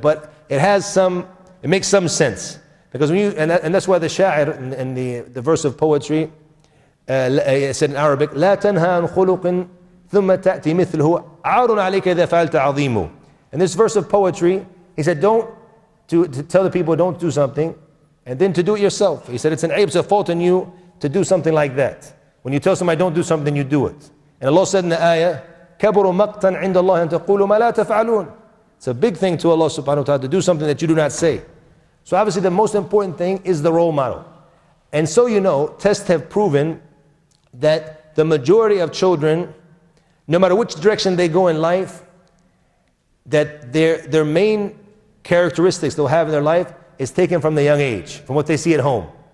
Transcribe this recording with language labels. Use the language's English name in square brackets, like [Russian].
[English] But it makes some sense. Because and that's why the sha'ir in the verse of poetry, said in Arabic, [Arabic] لا تنهى عن خلق ثم تأتي مثله عار عليك إذا فعلت عظيم. [English] In this verse of poetry, he said, to tell the people don't do something, and then to do it yourself. He said, it's an aib, it's a fault in you to do something like that. When you tell somebody don't do something, you do it. And Allah said in the ayah, [Arabic] كَبُرُ مَقْتًا عِنْدَ اللَّهِ أَن تَقُولُوا مَا لَا تَفْعَلُونَ. [English] It's a big thing to Allah subhanahu wa ta'ala to do something that you do not say. So obviously the most important thing is the role model. And so tests have proven that the majority of children, no matter which direction they go in life, that their main characteristics they'll have in their life is taken from the young age, from what they see at home.